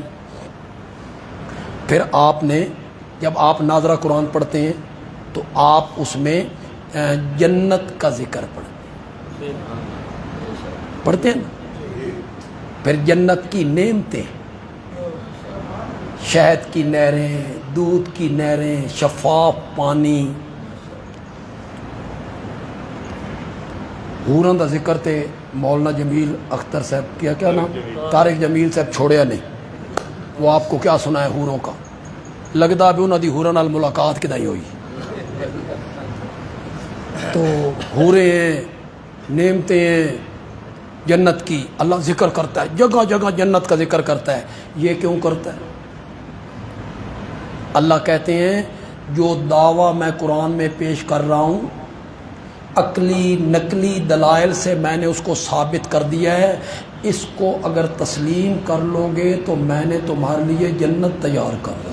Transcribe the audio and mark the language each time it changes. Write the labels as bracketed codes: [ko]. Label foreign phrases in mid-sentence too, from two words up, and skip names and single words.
[ur] پھر آپ نے جب آپ ناظرہ قرآن پڑھتے ہیں تو آپ اس میں جنت کا ذکر پڑھتے ہیں نا. پھر جنت کی نعمتیں، شہد کی نہریں، دودھ کی نہریں، شفاف پانی. [pa] حوراں دا ذکر تے [ur] مولانا جمیل اختر صاحب کیا نام، طارق جمیل صاحب [pa] چھوڑیا نہیں، [ur] وہ آپ کو کیا سنا ہے حوروں کا. [pa] لگتا بھی انہوں دی حوراں نال ملاقات کدائی ہوئی. [ur] تو حوریں ہیں، نعمتیں ہیں جنت کی، اللہ ذکر کرتا ہے، جگہ جگہ جنت کا ذکر کرتا ہے. یہ کیوں کرتا ہے؟ اللہ کہتے ہیں جو دعویٰ میں قرآن میں پیش کر رہا ہوں عقلی نقلی دلائل سے میں نے اس کو ثابت کر دیا ہے، اس کو اگر تسلیم کر لو گے تو میں نے تمہارے لیے جنت تیار کر دی.